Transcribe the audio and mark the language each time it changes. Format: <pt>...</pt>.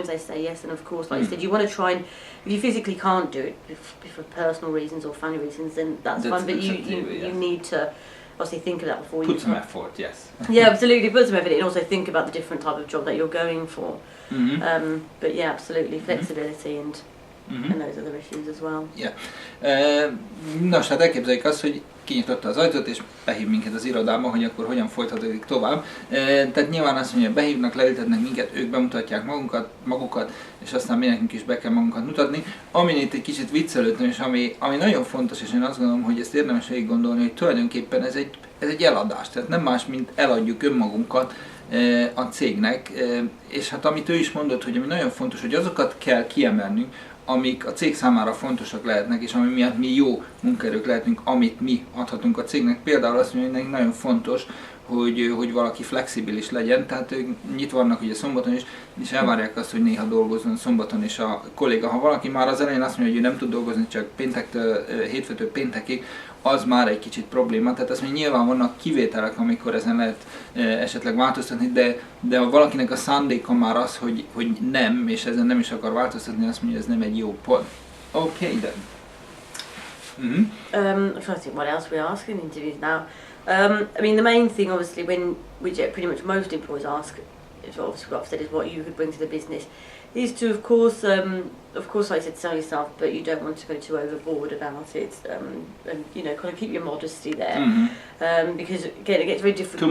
<en>If they say yes, and of course, like you said, you want to try and, if you physically can't do it for personal reasons or family reasons, then that's fine. But you need to obviously think of that before you put some effort, yes. Yeah, absolutely, put some effort in, and also think about the different type of job that you're going for. But yeah, absolutely, flexibility and those other issues as well. Yeah.</en> <hu>Nos, hát elképzeljük azt, hogy kinyitotta az ajtót és behív minket az irodába, hogy akkor hogyan folytatódik tovább. Tehát nyilván azt mondja, behívnak, leültetnek minket, ők bemutatják magukat, és aztán mi nekünk is be kell magunkat mutatni. Amin itt egy kicsit viccelődtem, és ami nagyon fontos, és én azt gondolom, hogy ezt érdemes végig gondolni, hogy tulajdonképpen ez egy eladás, tehát nem más, mint eladjuk önmagunkat a cégnek, és hát amit ő is mondott, hogy ami nagyon fontos, hogy azokat kell kiemelnünk, amik a cég számára fontosak lehetnek, és ami miatt mi jó munkaerők lehetünk, amit mi adhatunk a cégnek. Például azt mondja, hogy nagyon fontos, hogy valaki flexibilis legyen, tehát ők nyitva vannak ugye szombaton is, és elvárják azt, hogy néha dolgozzon szombaton is a kolléga. Ha valaki már az elején azt mondja, hogy ő nem tud dolgozni csak hétfőtől péntekig, az már egy kicsit probléma. Tehát azt mondja, nyilván vannak kivételek, amikor ezen lehet esetleg változtatni, de ha valakinek a szándéka már az, hogy nem, és ezen nem is akar változtatni, azt mondja, ez nem egy jó pont.</hu> <en>Okay then. I'm trying to think what else we ask in interviews now. I mean, the main thing, obviously, when pretty much most employees ask, is obviously what I've said, is what you could bring to the business. Is to, of course, like I said, sell yourself, but you don't want to go too overboard about it, and you know, kind of keep your modesty there, because again, it gets very difficult.</en>